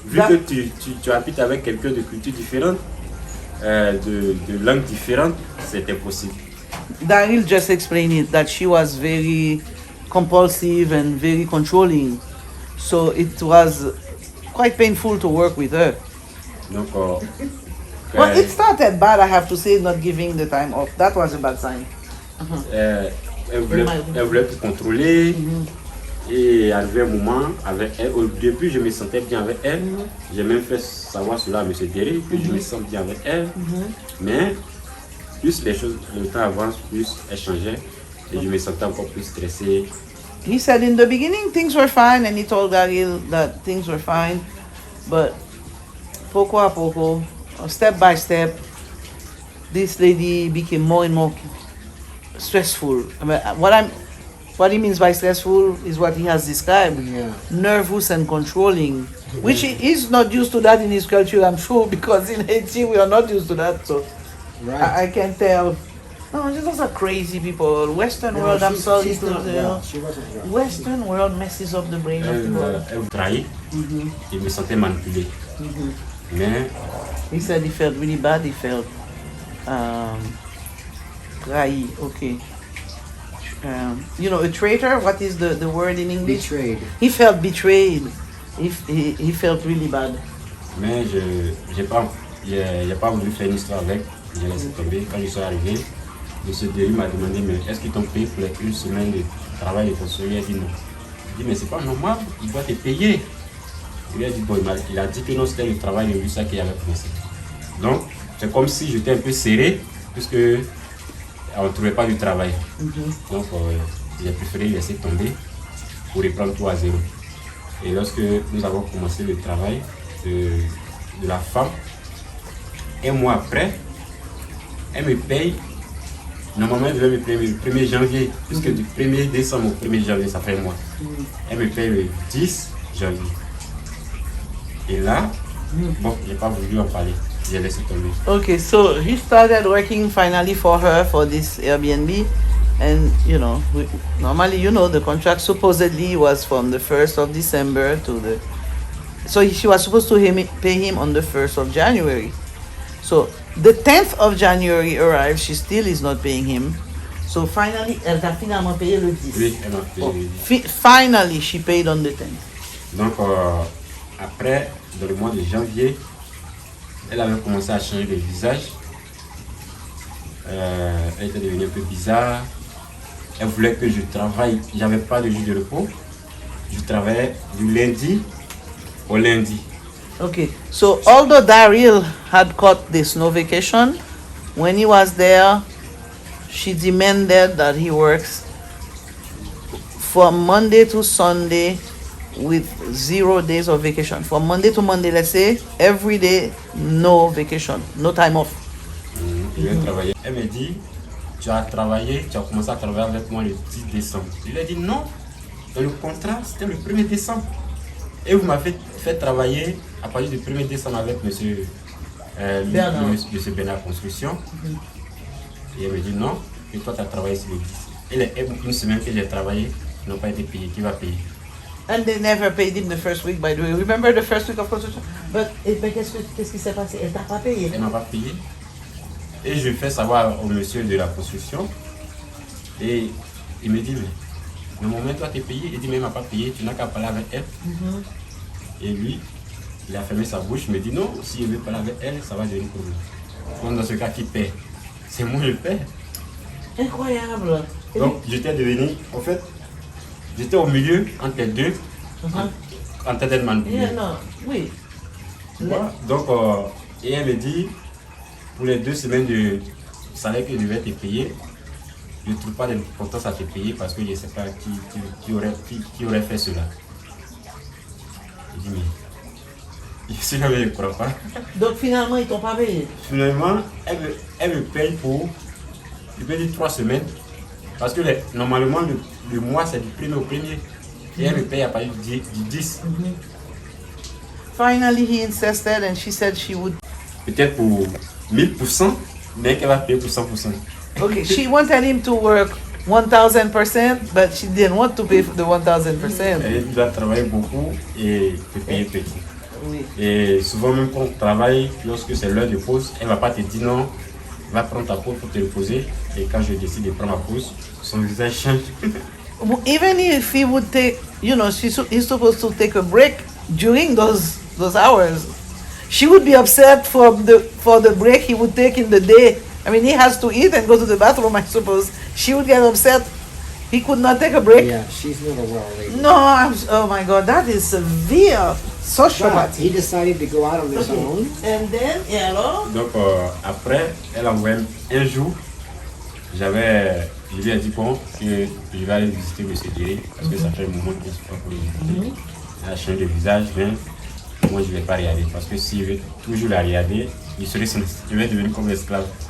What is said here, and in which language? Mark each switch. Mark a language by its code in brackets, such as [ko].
[fr] Vu que tu habites avec quelqu'un de culture différente, de langue différente, c'est impossible. [en] Daryl just explained it that she was very compulsive and very controlling. So it was quite painful to work with her. [fr] Donc, [en] Well, it started bad, I have to say, not giving the time off. That was a bad sign. [fr] elle voulait tout contrôler. Et arrivé un moment, avec elle, au début, je me sentais bien avec elle. J'ai même fait savoir cela à M. Derry, que je me sens bien avec elle. Mais plus les choses, le temps avance, plus elle changeait. Et je me sentais encore plus stressé. [en] He said in the beginning things were fine, and he told Daryl that things were fine. But [es] poco a poco, [en] step by step, this lady became more and more stressful. I mean, what he means by stressful is what he has described. Yeah. Nervous and controlling, which he's not used to that in his culture, I'm sure, because in Haiti we are not used to that. So Right. I can tell. No, those are crazy people. Western world, I'm sorry she's to not say. well. She wasn't well. Western world messes up the brain of people. [fr] Elle me trahit. Et me sentais manipulé. Mais [en] He said he felt really bad. He felt [fr] trahi. [en] Okay. You know, a traitor. What is the word in English? Betrayed. He felt betrayed. He felt really bad. [fr] Mais j'ai pas voulu faire une histoire avec. J'ai laissé tomber. Quand je suis arrivé, M. Derry m'a demandé, mais est-ce qu'ils t'ont payé pour les 1 semaine de travail de construire? Il a dit non. Je dis, mais c'est pas normal, il doit te payer. Il a dit, bon, il a dit que non, c'était le travail de lui, ça qu'il avait commencé. Donc, c'est comme si j'étais un peu serré, puisque on ne trouvait pas du travail. Donc, j'ai préféré laisser tomber pour reprendre tout à zéro. Et lorsque nous avons commencé le travail de la femme, un mois après, elle me paye. Normalement, elle devait me payer le 1er janvier, puisque du 1er décembre au 1er janvier, ça fait un mois. Elle me paye le 10 janvier. Et là, bon, j'ai pas voulu en parler. J'ai laissé tomber. [en] Okay, so he started working finally for her for this Airbnb, and normally, the contract supposedly was from the 1st of December to the. So she was supposed to pay him on the 1st of January. So the 10th of January arrived, she still is not paying him. So finally, [fr] elle a finalement payé le 10. Oui, elle m'a payé Oh, le 10. [en] finally, she paid on the 10th. [fr] Donc, après, dans le mois de janvier, elle avait commencé à changer de visage. Elle était devenue un peu bizarre. Elle voulait que je travaille. J'avais pas de jour de repos. Je travaillais du lundi au lundi. [en] Okay, so although Daryl had caught the snow vacation, when he was there, she demanded that he works from Monday to Sunday, with 0 days of vacation. From Monday to Monday, let's say, every day, no vacation, no time off. [fr] Je vais travailler. Elle me dit, tu as travaillé, tu as commencé à travailler avec moi le 10 décembre. Je lui ai dit non, dans le contrat, c'était le 1er décembre. Et vous m'avez fait travailler à partir du 1er décembre avec monsieur Bernard Construction. Et elle me dit non, et toi tu as travaillé sur le 10. Et les une semaine que j'ai travaillé, ils n'ont pas été payés. Qui va payer? [en] And they never paid him the first week, by the way. Remember the first week of construction? [fr] But qu'est-ce qui s'est passé? Elle t'a pas payé? Elle m'a pas payé. Et je fais savoir au monsieur de la construction. Et il me dit, mais le moment toi t'es payé, il dit, mais elle m'a pas payé, tu n'as qu'à parler avec elle. Et lui, il a fermé sa bouche, il me dit, non, si je veux parler avec elle, ça va devenir problème. Donc dans ce cas, qui paie? C'est moi je paie. Incroyable. Donc j'étais devenu, en fait, j'étais au milieu entre les deux, en tête de man. Yeah, non, oui. Tu vois? Donc, et elle me dit, pour les 2 semaines de salaire que je devais te payer, je ne trouve pas d'importance à te payer parce que je ne sais pas qui aurait fait cela. Je dis, mais je suis là, mais je ne crois pas. Donc finalement, ils t'ont pas payé? Finalement, elle me paye pour, je peux dire 3 semaines, parce que normalement le mois c'est du 1er au 1er, et elle me paye à partir du 10. [en] Finally, he insisted and she said she would. [fr] Peut-être pour 1000%, mais qu'elle va payer pour 100%. [en] Okay, she wanted him to work 1000%, but she didn't want to pay for the 1000%. [fr] Elle doit travailler beaucoup et te payer petit. Oui. Et souvent même quand on travaille, lorsque c'est l'heure de pause, elle ne va pas te dire non, va prendre ta pause pour te reposer. Et quand je décide de prendre ma pause, son visage change. [en] Even if he would take, you know, he's supposed to take a break during those hours. She would be upset for the break he would take in the day. I mean, he has to eat and go to the bathroom, I suppose. She would get upset. He could not take a break. Yeah, she's not a well lady. No, oh my God, that is severe. But Sociopath. he decided to go out on his own. And then, [fr] et alors? Donc après, elle a envoyé un jour, je lui ai dit bon, que je vais aller visiter M. Derry, parce que ça fait un moment que je ne suis pas pour le visiter. Elle a changé de visage, mais moi je ne vais pas regarder, parce que si je vais toujours la regarder, je vais devenir comme esclave.